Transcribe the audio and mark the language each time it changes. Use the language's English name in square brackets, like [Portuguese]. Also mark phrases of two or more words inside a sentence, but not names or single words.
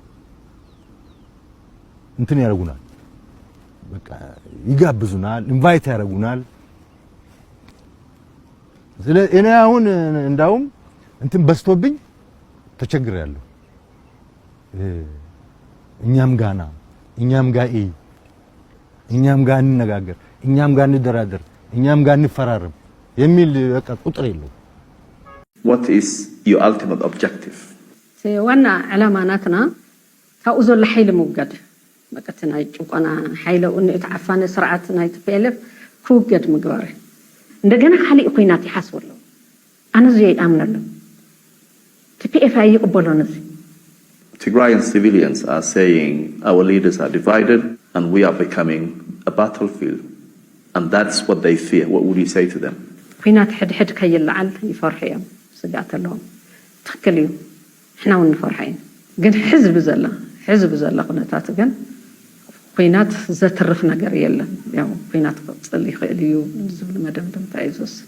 [Amharic] እንትን ያደርጉናል፣ በቃ ይጋብዙናል፣ ኢንቫይት ያደርጉናል። ስለዚህ እኔ አሁን እንዳውም እንትን በስቶብኝ ተቸግሬያለሁ። እኛም ጋር እኛም ጋር እንነጋገር፣ እኛም ጋር እንደራደር፣ እኛም ጋር እንፈራረም የሚል በቃ ቁጥር የለው። [English] What is your ultimate objective? [Tigrinya] ዋና ዓላማናትና ካብኡ ዘሎ ሓይሊ ምውጋድ በቃ ናይ ጭቆና ሓይሊ እተዓፋነ ስርዓት ናይ TPLF ክውገድ ምግባር እንደገና ካሊእ ኩናት ይሓስበሉ ኣነ ዘይ ኣምነሉ TPLF ኣይቅበሎን እዚ [English] Tigrayan civilians are saying our leaders are divided and we are becoming a battlefield, and that's what they fear. What would you say to them? [Tigrinya] ኩናት ሕድሕድ ከይልዓል ይፈርሑ እዮም ስጋት ኣለዎም ትክክል እዩ ሕና እውን ንፈርሐ ኢና ግን ሕዝቢ ዘላ ኩነታት ግን ኩናት ዘትርፍ ነገር የለን ያው ኩናት ክፅል ይኽእል እዩ ዝብል መደምደምታ እዩ ዝወስድ